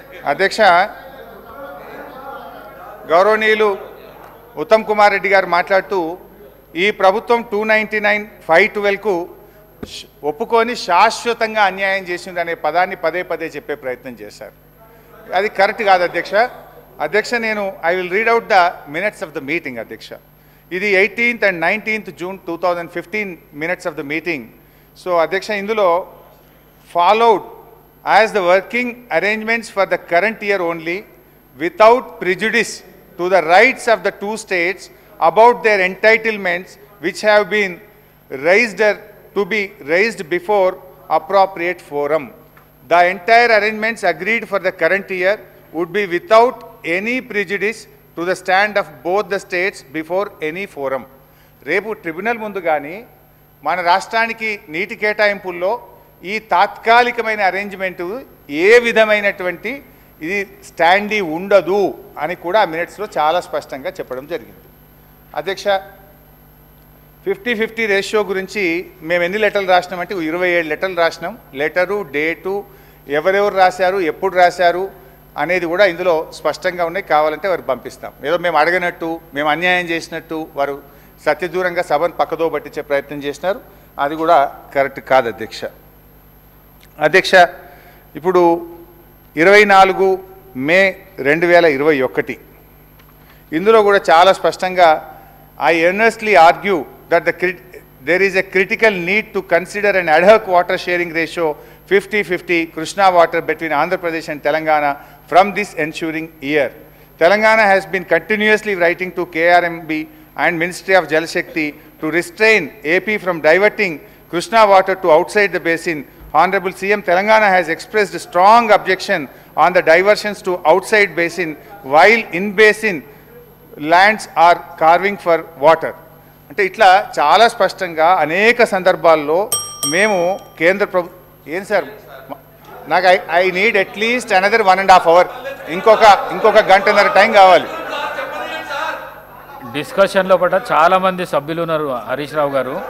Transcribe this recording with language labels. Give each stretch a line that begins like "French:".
Telugu: అధ్యక్ష, గౌరవనీయులు ఉత్తమ్ కుమార్ రెడ్డి గారు మాట్లాడుతూ ఈ ప్రభుత్వం 299/512కు ఒప్పుకొని శాశ్వతంగా అన్యాయం చేసింది అనే పదాన్ని పదే పదే చెప్పే ప్రయత్నం చేశారు. అది కరెక్ట్ కాదు అధ్యక్ష.
English: అధ్యక్ష, నేను I will read out the minutes of the meeting. అధ్యక్ష, ఇది 18th and 19th June 2015 minutes of the meeting. So
Telugu: అధ్యక్ష, ఇందులో
English: Followed as the working arrangements for the current year only without prejudice to the rights of the two states about their entitlements which have been raised to be raised before appropriate forum. The entire arrangements agreed for the current year would be without any prejudice to the stand of both the states before any forum.
Telugu: రేపు tribunal ముందు కానీ మన రాష్ట్రానికి నీటి కేటాయింపుల్లో ఈ తాత్కాలికమైన arrangement ఏ విధమైనటువంటి ఇది స్టాండీ ఉండదు అని కూడా ఆ మినిట్స్లో చాలా స్పష్టంగా చెప్పడం జరిగింది. అధ్యక్ష, 50-50 రేషియో గురించి మేము ఎన్ని లెటర్లు రాసినామంటే 27 లెటర్లు రాసినాం. లెటరు, డేటు, ఎవరెవరు రాశారు, ఎప్పుడు రాశారు అనేది కూడా ఇందులో స్పష్టంగా ఉన్నాయి. కావాలంటే వారు పంపిస్తాం. ఏదో మేము అడగనట్టు, మేము అన్యాయం చేసినట్టు వారు సత్యదూరంగా సభను పక్కదో పట్టించే ప్రయత్నం చేసినారు. అది కూడా కరెక్ట్ కాదు అధ్యక్ష. అధ్యక్ష, ఇప్పుడు 24 మే 2021 ఇందులో కూడా చాలా స్పష్టంగా
English: I earnestly argue that there is a critical need to consider an ad hoc water sharing ratio 50-50 Krishna water between Andhra Pradesh and Telangana from this ensuing year. Telangana has been continuously writing to KRMB and Ministry of Jal Shakti to restrain AP from diverting Krishna water to outside the basin. Honorable CM, Telangana has expressed a strong objection on the diversions to outside basin while in basin lands are carving for water.
Telugu: అంటే ఇట్లా చాలా స్పష్టంగా అనేక సందర్భాల్లో మేము కేంద్ర ఏం sir నాకు
English: I need at least another 1.5 hours,
Telugu: ఇంకొక గంటన్నర టైం కావాలి. డిస్కషన్ లో చాలా మంది సభ్యులు ఉన్నారు. హరీష్ రావు గారు,